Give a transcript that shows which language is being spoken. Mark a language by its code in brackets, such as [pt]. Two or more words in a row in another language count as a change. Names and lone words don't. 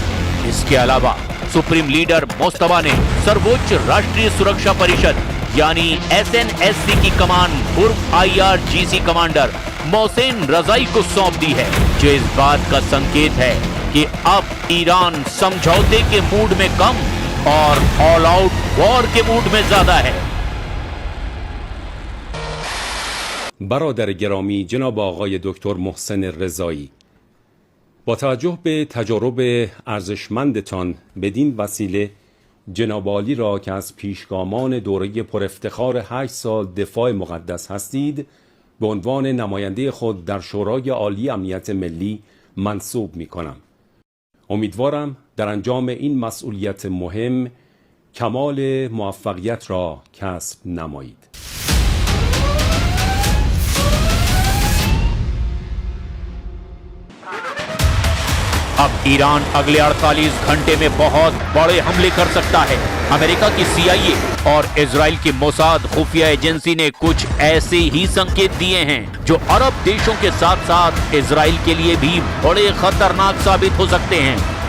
[hi] इसके अलावा [en] supreme leader [hi] मुस्तफा ने सर्वोच्च राष्ट्रीय सुरक्षा परिषद यानी SNSC की कमान पूर्व IRGC कमांडर मोहसिन रजाई को सौंप दी है, जो इस बात का संकेत है कि अब ईरान समझौते के मूड में कम और [en] all out war [hi] के मूड में ज्यादा है। [fa] برادر گرامی جناب آقای دکتر محسن رضایی، با توجه به تجارب ارزشمندتان بدین وسیله جناب عالی را که از پیشگامان دوره پر افتخار 8 سال دفاع مقدس هستید به عنوان نماینده خود در شورای عالی امنیت ملی منصوب می کنم. امیدوارم در انجام این مسئولیت مهم کمال موفقیت را کسب نمایید. [hi] अब ईरान अगले 48 घंटे में बहुत बड़े हमले कर सकता है। अमेरिका की CIA और इजराइल की मोसाद खुफिया एजेंसी ने कुछ ऐसे ही संकेत दिए हैं जो अरब देशों के साथ साथ इजराइल के लिए भी बड़े खतरनाक साबित हो सकते हैं।